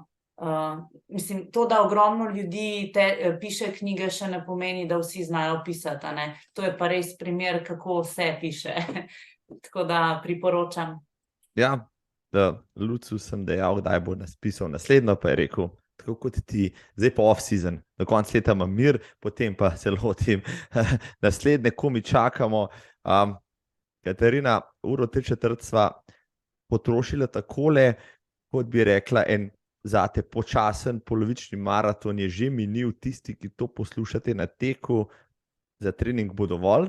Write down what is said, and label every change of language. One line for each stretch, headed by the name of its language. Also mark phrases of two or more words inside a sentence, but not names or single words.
Slovenian: Mislim, to, da ogromno ljudi piše knjige, še ne pomeni, da vsi znajo pisati, a ne. To je pa res primer, kako vse piše. Tako da priporočam. Ja, Lucu sem dejal, kdaj bo napisal naslednjo, pa je rekel, tako kot ti, zdaj pa off-season, do konca leta imam mir, potem pa se lotim naslednje, ko mi čakamo. Katarina, 1:03 sva potrošila takole, kot bi rekla, en zate počasen polovični maraton je že minil. Tisti, ki to poslušate na teku, za trening bo dovolj.